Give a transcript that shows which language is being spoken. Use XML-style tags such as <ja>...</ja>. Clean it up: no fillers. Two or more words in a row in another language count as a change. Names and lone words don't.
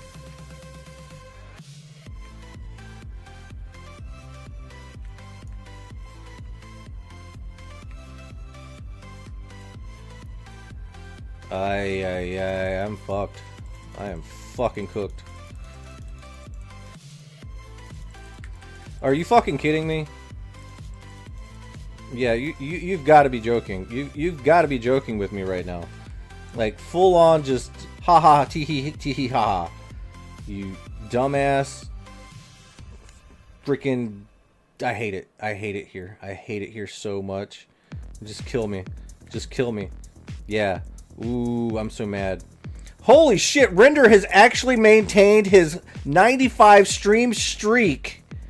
<en>I'm fucked. I am fucking cooked. Are you fucking kidding me? Yeah, you've got to be joking. You've got to be joking with me right now. Like, full on just ha ha tee hee ha ha. You dumbass. Freaking, I hate it. I hate it here. I hate it here so much. Just kill me. Just kill me. Yeah. Ooh, I'm so mad. Holy shit, Render has actually maintained his 95 stream streak.</en>